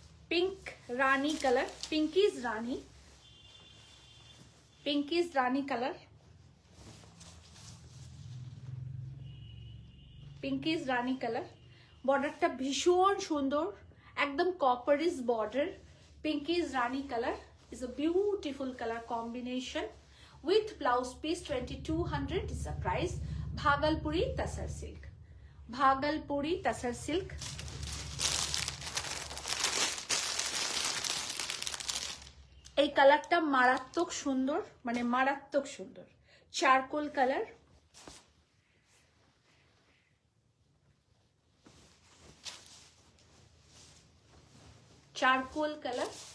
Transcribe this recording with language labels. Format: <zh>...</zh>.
<hi>Pink रानी colour, pinkies रानी, pinkies रानी colour, pinkies रानी colour.</hi> <bn>बॉर्डरটা ভীষণ সুন্দর, একদম কপারিজ border. পিঙ্কিজ Rani colour</bn> <en>is a beautiful color combination with blouse piece। 2200 is the price।</en> <hi>Bhagalpuri tasar silk, Bhagalpuri tasar silk.</hi> <bn>এই কালারটা মারাত্মক সুন্দর, মানে মারাত্মক সুন্দর। Charcoal colour, charcoal colour.</bn>